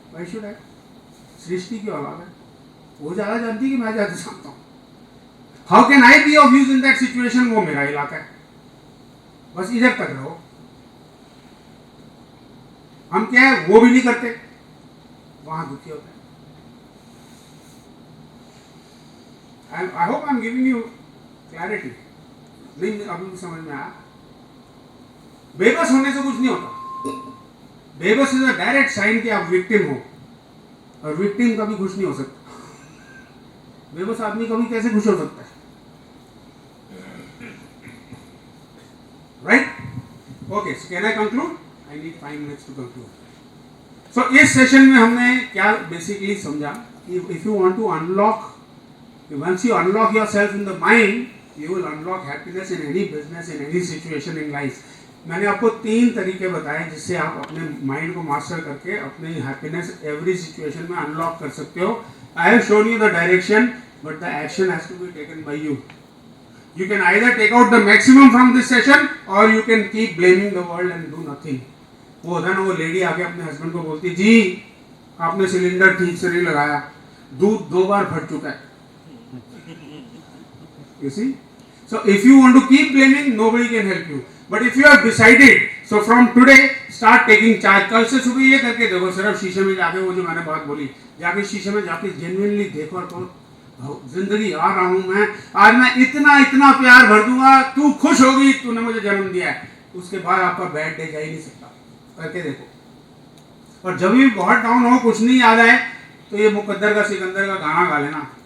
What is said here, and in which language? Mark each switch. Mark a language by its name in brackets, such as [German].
[English] Why should I? [Hindi] सृष्टि की औलाद है, वो ज़्यादा जानती है कि मैं ज़्यादा जानता हूँ. [English] How can I be of use in that situation? [Hindi] वो मेरा इलाका है, बस इधर तक रहो. हम क्या है वो भी नहीं करते, वहां दुखी होते हैं. [English] I hope I'm giving you clarity. [Hindi] नहीं अभी समझ में आया? बेबस होने से कुछ नहीं होता. बेबस [English] is a direct sign [Hindi] कि आप विक्टिम हो, और विक्टिम कभी खुश नहीं हो सकता. बेबस आदमी कभी कैसे खुश हो सकता है, right? [English] Okay, so can I conclude? I need 5 minutes to conclude. So [Hindi] इस सेशन में हमने क्या बेसिकली समझा, [English] If you want to unlock, once you unlock yourself in the mind, you will unlock happiness in any business, in any situation in life. [Hindi] मैंने आपको 3 तरीके बताए जिससे आप अपने माइंड को मास्टर करके अपनी हैप्पीनेस एवरी सिचुएशन में अनलॉक कर सकते हो. [English] I have shown you the direction, but the action has to be taken by you. You can either take out the maximum from this session or you can keep blaming the world and do nothing. [Hindi] वो होता है ना, वो lady आके अपने husband को बोलती, जी आपने सिलेंडर ठीक से नहीं लगाया, दूध 2 बार फट चुका है. [English] You see? So if you want to keep blaming, nobody can help you. But if you have decided, so from today start taking charge. [Hindi] कल से सुबह ये करके देखो, सिर्फ शीशे में जाके वो जो मैंने बात बोली, जाके शीशे में जाके जेन्युइनली देखो और कहो, जिंदगी आ रहा हूँ मैं, आज मैं इतना इतना प्यार भर दूंगा, तू खुश होगी, तूने मुझे जन्म दिया है. उसके बाद आपका बैड डे जा ही नहीं सकता. करके देखो. और जब भी बहुत डाउन हो, कुछ नहीं याद आए, तो ये मुकद्दर का सिकंदर का गाना गा लेना.